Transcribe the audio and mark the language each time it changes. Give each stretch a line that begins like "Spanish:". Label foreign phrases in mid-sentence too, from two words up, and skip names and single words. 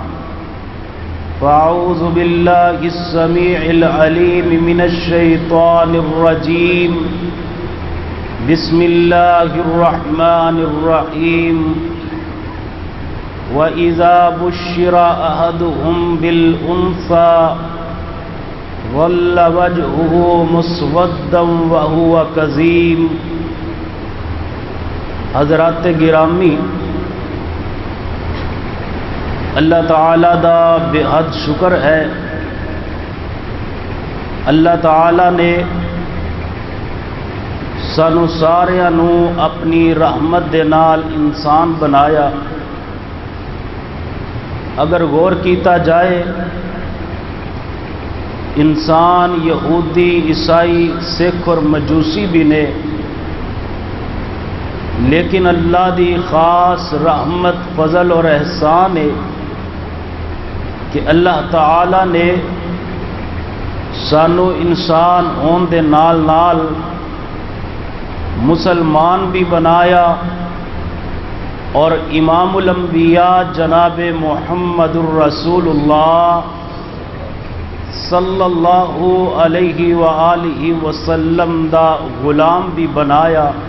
Arabic: فأعوذ بالله السميع العليم من الشيطان الرجيم بسم الله الرحمن الرحيم وإذا بشر أحدهم بالأنثى ظل وجهه مسودا وهو كظيم
Punjabi: حضرات گرامی، اللہ تعالیٰ دا بے حد شکر ہے۔ اللہ تعالیٰ نے سانو ساریاں نو اپنی رحمت دے نال انسان بنایا۔ اگر غور کیتا جائے، انسان یہودی، عیسائی، سکھ اور مجوسی بھی نے، لیکن اللہ دی خاص رحمت، فضل اور احسان ہے کہ اللہ تعالی نے سانو انسان ہون دے نال نال مسلمان بھی بنایا، اور امام الانبیاء جناب محمد الرسول اللہ
Arabic: صلی اللہ علیہ وآلہ وسلم
Punjabi: دا غلام بھی بنایا۔